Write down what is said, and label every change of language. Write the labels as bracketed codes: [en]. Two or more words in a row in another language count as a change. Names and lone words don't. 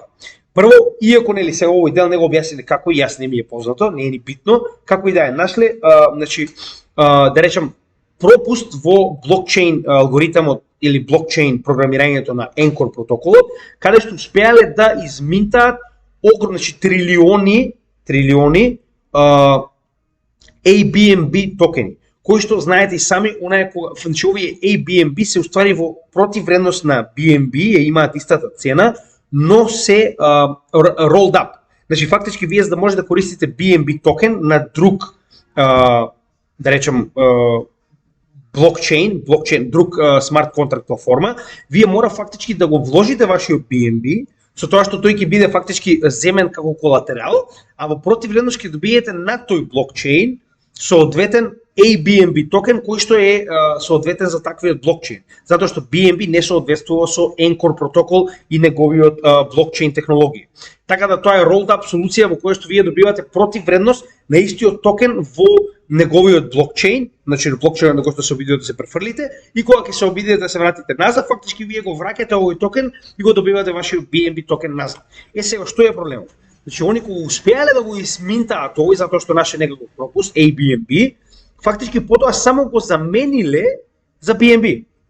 [mk] Прво, иако нели се овој дел не го објасниле како и јас не ми е познато, не е ни битно, како и да е нашле, значи да речем пропуст во блокчейн алгоритмот или блокчейн програмирањето на Anchor протоколот, каде што успеале да изминтаат огромни, значи трилиони ABNB токени, кои што знаете и сами, онаа кога значи овие ABNB се уствари во противвредност на BNB, имаат истата цена, но се [en] rolled up. [mk] Значи фактички вие за да може да користите BNB токен на друг да речем блокчейн, друг смарт контракт платформа, вие мора фактички да го вложите вашиот BNB, со тоа што тој ќе биде фактички земен како колатерал, а во противвредност ќе добиете на тој блокчейн соодветен ABNB токен кој што е соодветен за таквиот блокчейн, затоа што BNB не соодветствува со Anchor протокол и неговиот блокчейн технологија. Така да тоа е [en] rolled up [mk] солуција во која што вие добивате противвредност на истиот токен во неговиот блокчейн, значи блокчейнот на кој што се обидите да се префрлите, и кога ќе се обидите да се вратите назад, фактички вие го враќате овој токен и го добивате вашиот BNB токен назад. Сега што е проблемот? Значи они кога успеале да го изминтаат овој затоа што наше некаков пропуст ABNB, фактички потоа само го замениле за BNB.